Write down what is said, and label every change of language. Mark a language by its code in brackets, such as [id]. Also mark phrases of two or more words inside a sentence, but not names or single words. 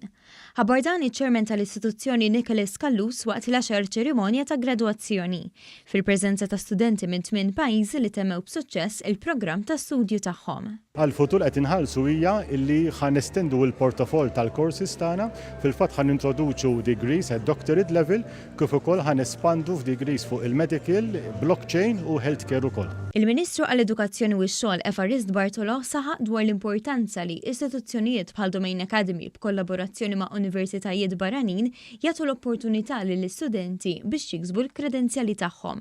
[mt] Ħabbar dan iċ-ċermen tal-istituzzjoni Nicholas Kallus waqt l-għaxar ċerimonja ta' gradwazzjoni fil-preżenza ta' studenti minn 8 pajjiżi li temmew b'suċċess il-programm ta' studju tagħhom. Għal-futur qed inħallsu hija illi ħanestendu l-portafol tal-courses tagħna, fil-fatt ħanintroduċu [en] degrees at doctorate level [mt] kif ukoll ħanespandu f'degrees fuq il-medical, blockchain u healthcare ukoll. Il-Ministru għall-Edukazzjoni u x-Xogħol Evarist Bartolo saħaq dwar l-importanza li istituzzjonijiet bħal Domain Academy b'kollaborazzjoni ma' universitajiet barranin jagħtu l-opportunità lill-istudenti biex jiksbu l-kredenzjali tagħhom.